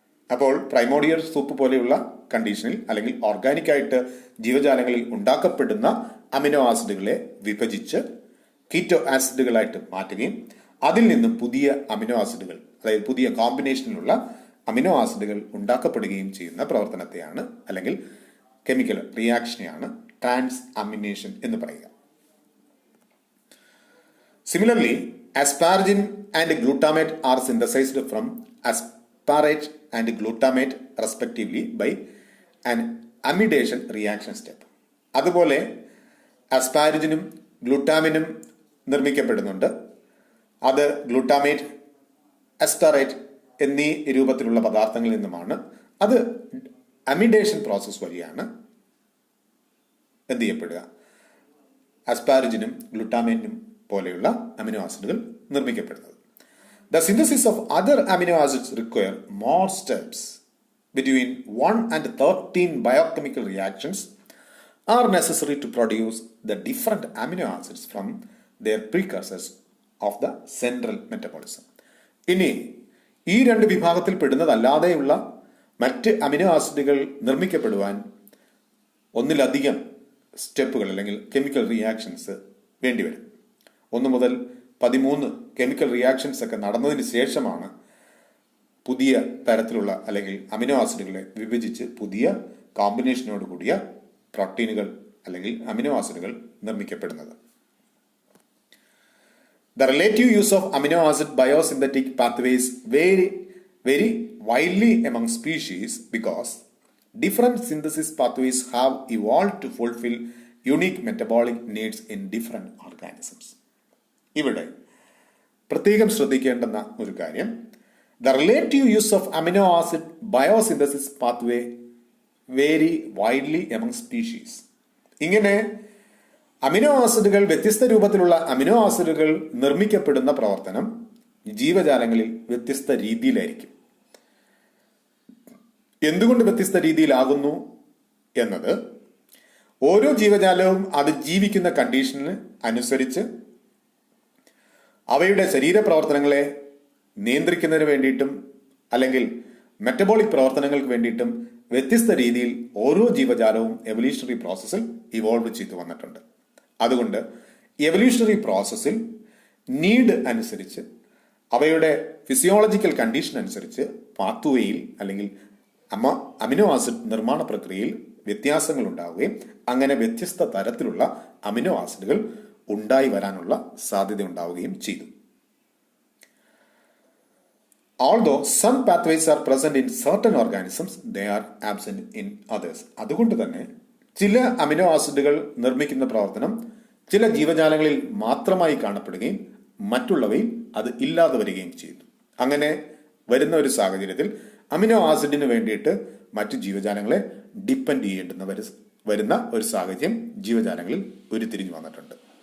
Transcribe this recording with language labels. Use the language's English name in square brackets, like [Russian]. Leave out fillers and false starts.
[Malayalam] അപ്പോൾ primordial soup പോലെയുള്ള കണ്ടീഷനിൽ അല്ലെങ്കിൽ ഓർഗാനിക് ആയിട്ട് ജീവജാലങ്ങളിൽ ഉണ്ടാക്കപ്പെടുന്ന അമിനോ ആസിഡുകളെ വിഭജിച്ച് കീറ്റോ ആസിഡുകളായിട്ട് മാറ്റുകയും അതിൽ നിന്നും പുതിയ അമിനോ ആസിഡുകൾ, അതായത് പുതിയ കോമ്പിനേഷനിലുള്ള അമിനോ ആസിഡുകൾ ഉണ്ടാക്കപ്പെടുകയും ചെയ്യുന്ന പ്രവർത്തനത്തെയാണ് അല്ലെങ്കിൽ കെമിക്കൽ റിയാക്ഷനെയാണ് ട്രാൻസ്അമിനേഷൻ എന്ന് പറയുക. [English] Similarly asparagine and glutamate are synthesized from aspartate and glutamate respectively by an amidation reaction step. [Malayalam] അതുപോലെ അസ്പാരജിനും ഗ്ലൂട്ടാമിനും നിർമ്മിക്കപ്പെടുന്നുണ്ട്. അത് ഗ്ലൂട്ടാമേറ്റ്, അസ്പാറേറ്റ് എന്നീ രൂപത്തിലുള്ള പദാർത്ഥങ്ങളിൽ നിന്നുമാണ്. അത് അമിഡേഷൻ പ്രോസസ് വഴിയാണ് എന്ത് ചെയ്യപ്പെടുക, അസ്പാരജിനും ഗ്ലൂട്ടാമേറ്റിനും പോലെയുള്ള അമിനോ ആസിഡുകൾ നിർമ്മിക്കപ്പെടുന്നത്. [English] The synthesis of other amino acids require more steps. Between 1 and 13 biochemical reactions are necessary to produce the different amino acids from their precursors of the central metabolism. [Malayalam] ഇനി ഈ രണ്ട് വിഭാഗത്തിൽ പെടുന്നതല്ലാതെയുള്ള മറ്റ് അമിനോ ആസിഡുകൾ നിർമ്മിക്കപ്പെടുവാൻ ഒന്നിലധികം സ്റ്റെപ്പുകൾ അല്ലെങ്കിൽ കെമിക്കൽ റിയാക്ഷൻസ് വേണ്ടിവരും. 1 മുതൽ 13 കെമിക്കൽ റിയാക്ഷൻസ് ഒക്കെ നടന്നതിന് ശേഷമാണ് പുതിയ തരത്തിലുള്ള അല്ലെങ്കിൽ അമിനോ ആസിഡുകളെ വിഭജിച്ച് പുതിയ കോമ്പിനേഷനോട് കൂടിയ പ്രോട്ടീനുകൾ അല്ലെങ്കിൽ അമിനോ ആസിഡുകൾ നിർമ്മിക്കപ്പെടുന്നത്. [English] The relative use of amino acid biosynthetic pathways vary widely among species because different synthesis pathways have evolved to fulfill unique metabolic needs in different organisms. [Malayalam] ഇവിടെ പ്രത്യേകം ശ്രദ്ധിക്കേണ്ടുന്ന ഒരു കാര്യം, [English] the relative use of amino acid biosynthesis pathway vary widely among species. [Malayalam] ഇങ്ങനെ amino ആസിഡുകൾ, വ്യത്യസ്ത രൂപത്തിലുള്ള amino ആസിഡുകൾ നിർമ്മിക്കപ്പെടുന്ന പ്രവർത്തനം ജീവജാലങ്ങളിൽ വ്യത്യസ്ത രീതിയിലായിരിക്കും. എന്തുകൊണ്ട് വ്യത്യസ്ത രീതിയിലാകുന്നു എന്നത് ഓരോ ജീവജാലവും അത് ജീവിക്കുന്ന കണ്ടീഷന് അനുസരിച്ച് അവയുടെ ശരീരപ്രവർത്തനങ്ങളെ നിയന്ത്രിക്കുന്നതിന് വേണ്ടിയിട്ടും അല്ലെങ്കിൽ മെറ്റബോളിക് പ്രവർത്തനങ്ങൾക്ക് വേണ്ടിയിട്ടും വ്യത്യസ്ത രീതിയിൽ ഓരോ ജീവജാലവും എവല്യൂഷണറി പ്രോസസ്സിൽ ഇവോൾവ് ചെയ്തു വന്നിട്ടുണ്ട്. അതുകൊണ്ട് എവല്യൂഷണറി പ്രോസസ്സിൽ നീഡ് അനുസരിച്ച് അവയുടെ ഫിസിയോളജിക്കൽ കണ്ടീഷൻ അനുസരിച്ച് പാത്വേയിൽ അല്ലെങ്കിൽ അമിനോ ആസിഡ് നിർമ്മാണ പ്രക്രിയയിൽ വ്യത്യാസങ്ങൾ ഉണ്ടാവുകയും അങ്ങനെ വ്യത്യസ്ത തരത്തിലുള്ള അമിനോ ആസിഡുകൾ ഉണ്ടായി വരാനുള്ള സാധ്യത ഉണ്ടാവുകയും ചെയ്തു. [English] Although some pathways are present in certain organisms, they are absent in others. [Malayalam] അതുകൊണ്ട് തന്നെ ചില അമിനോ ആസിഡുകൾ നിർമ്മിക്കുന്ന പ്രവർത്തനം ചില ജീവജാലങ്ങളിൽ മാത്രമായി കാണപ്പെടുകയും മറ്റുള്ളവയിൽ അത് ഇല്ലാതെ വരികയും ചെയ്യുന്നു. അങ്ങനെ വരുന്ന ഒരു സാഹചര്യത്തിൽ അമിനോ ആസിഡിന് വേണ്ടിയിട്ട് മറ്റു ജീവജാലങ്ങളെ ഡിപ്പെൻഡ് ചെയ്യേണ്ടുന്ന വരുന്ന ഒരു സാഹചര്യം ജീവജാലങ്ങളിൽ ഉരുത്തിരിഞ്ഞു വന്നിട്ടുണ്ട്.